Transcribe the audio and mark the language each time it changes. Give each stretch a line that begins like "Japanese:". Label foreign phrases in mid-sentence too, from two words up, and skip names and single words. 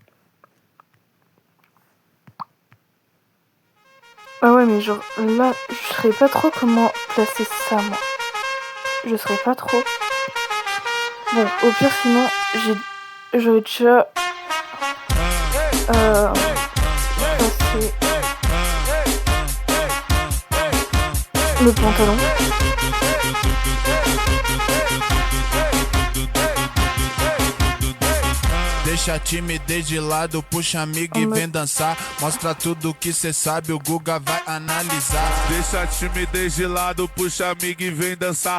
French: Ah ouais, mais genre là, je saurais pas trop comment placer ça, moi. Je saurais pas trop. Bon, au pire, sinon, j'aurais déjà placé le pantalon.
Portuguese: Deixa a timidez de lado, puxa amigo e vem dançar. Mostra tudo que cê sabe, o Guga vai analisar. Deixa a timidez de lado, puxa amigo e vem dançar.